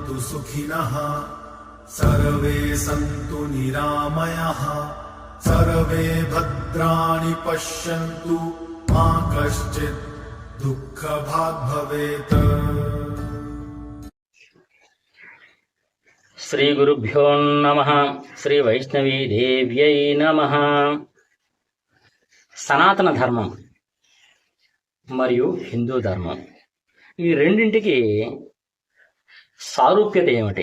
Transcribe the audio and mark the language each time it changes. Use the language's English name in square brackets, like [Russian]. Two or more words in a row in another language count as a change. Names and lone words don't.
[Sanskrit] सुखिनः सर्वे सन्तु निरामयाः सर्वे भद्राणि पश्यन्तु मा कश्चित् दुःखभाग् भवेत्। శ్రీ గురుభ్యో నమః. శ్రీ వైష్ణవీ దేవ్యై నమః. [Telugu] సనాతన ధర్మం మరియు హిందూ ధర్మం, ఈ రెండింటికి సారూప్యత ఏమిటి?